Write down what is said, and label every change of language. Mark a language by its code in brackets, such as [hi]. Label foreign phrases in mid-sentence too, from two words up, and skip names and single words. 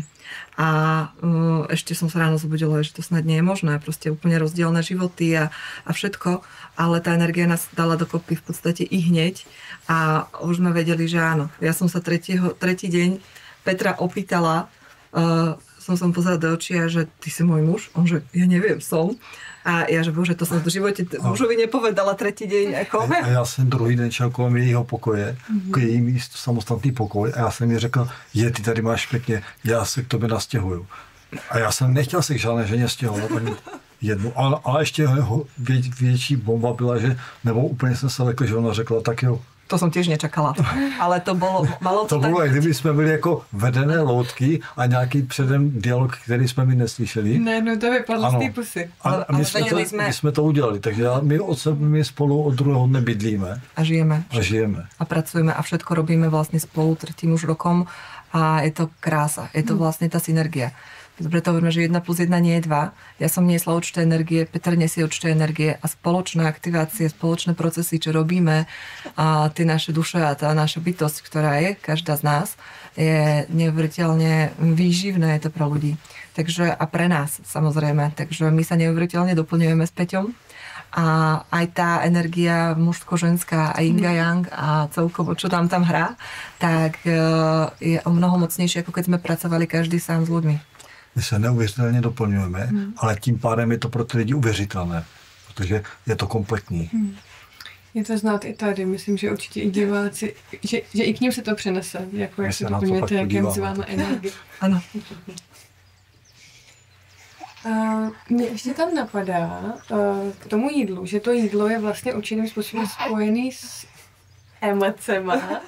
[sk] A ešte som sa ráno zobudila, že to snad nie je možné, proste úplne rozdielne životy a všetko, ale tá energia nás dala dokopy v podstate i hneď a už sme vedeli, že áno. Ja som sa tretí deň Petra opýtala, som pozerala do očí a že ty si môj muž? On že ja neviem, som. A ja že bože, to som v živote mužovi nepovedala tretí deň. Ako? [cs] A já jsem druhý den šel kolem jejího pokoje, k její místu, samostatný pokoj, a já jsem jí řekl, ty tady máš pěkně, já se k tobě nastěhuju. A já jsem nechtěl se k žádné ženě stěhovat, ani jednu. Ale ještě větší bomba byla, že, nebo úplně jsem se lekl, že ona řekla, tak jo. [sk] To som tiež nečakala, ale to malo [cs] to bylo, jak kdyby jsme byli jako vedené loutky a nějaký předem dialog, který jsme my neslyšeli. Ne, no to vypadlo z té pusy. A my jsme to udělali, takže my spolu od druhého dne bydlíme. A žijeme. [sk] A pracujeme a všetko robíme vlastne spolu tretím už rokom a je to krása, je to vlastne tá synergia. Preto hovoríme, že 1 + 1 nie je 2. Ja som niesla určité energie, Peter nesie určité energie a spoločné aktivácie, spoločné procesy, čo robíme, a tie naše duše a tá naša bytosť, ktorá je, každá z nás, je neuveriteľne výživné, je to pre ľudí. Takže a pre nás, samozrejme. Takže my sa neuveriteľne doplňujeme s Peťom. A aj tá energia mužsko-ženská a yin a yang a celkovo, čo tam hrá, tak je o mnoho mocnejšie, ako keď sme pracovali každý sám s ľuďmi. [cs] My se neuvěřitelně doplňujeme, ale tím pádem je to pro ty lidi uvěřitelné, protože je to kompletní. Je to znát i tady, myslím, že určitě i diváci, že i k ním se to přenese, jako jak se doplňujete, jak je mezi váma energie. Ano. Mě ještě tam napadá k tomu jídlu, že to jídlo je vlastně určitým způsobem spojený s emocema.